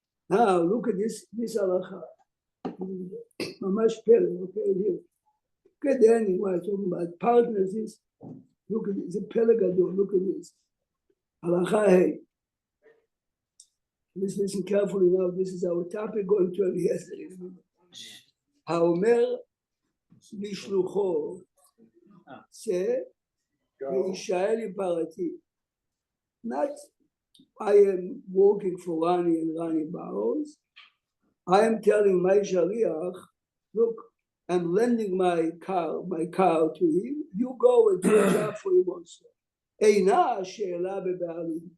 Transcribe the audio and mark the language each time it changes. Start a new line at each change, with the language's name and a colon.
English: Now look at this halacha. Mamash pele, okay, here. Okay, then when I talk about partners, is look at this, the Pelagadol, look at this. Halacha hey. Let's listen carefully now. This is our topic going to Eliezer.
Hebrew: האומר לשלוחו, צא וישאל עם פרתי.
English: Not I am working for Rani and Rani borrows. I am telling my shaliach, look, I'm lending my car to him. You go and do a job for him also. Eina she'ela beba'alim.